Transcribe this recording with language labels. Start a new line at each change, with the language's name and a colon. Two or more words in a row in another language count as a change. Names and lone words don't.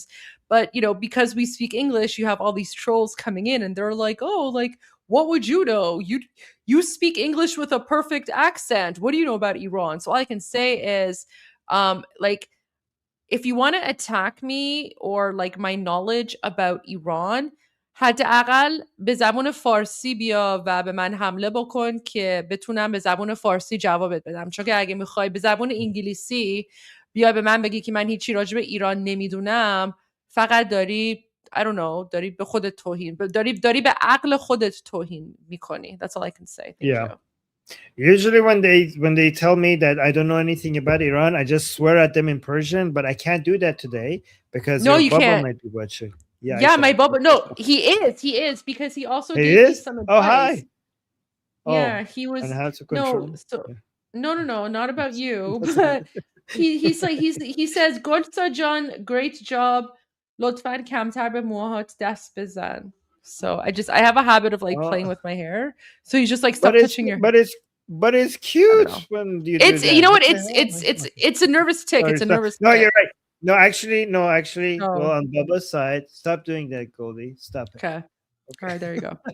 English: But, because we speak English, you have all these trolls coming in and they're like, oh, like, what would you know? You speak English with a perfect accent. What do you know about Iran? So all I can say is, if you want to attack me or like my knowledge about Iran,
Persian: حداقل به زبان فارسی بیا و به من حمله بکن که بتونم به زبان فارسی جوابت بدم. چون که اگه میخوای به زبان انگلیسی بیا به من بگی که من هیچی راجع به ایران نمیدونم، فقط داری
English: I don't know,
Persian: داری به خودت توهین، داری به عقل خودت توهین میکنی.
English: That's all I can say. Thank you. Usually when they tell me that I don't know anything about Iran, I just swear at them in Persian, but I can't do that today because you Bubba can't. might be watching. Yeah, my Bubba. No, he is because he also gave me some advice. Oh, hi. Yeah, he was. And how to control. No, not about you. But he says, Golsa John, great job.
Persian: لطفاً کمتر به موهات دست بزن.
English: So I have a habit of like playing with my hair. So he's just like, stop touching your hair. But it's cute when you do that. You know what? It's a nervous tick. Sorry, it's a nervous No, tick. you're right. No, actually. Well, on Bubba's side, stop doing that, Goldie. Stop it. Okay. All right, there you go.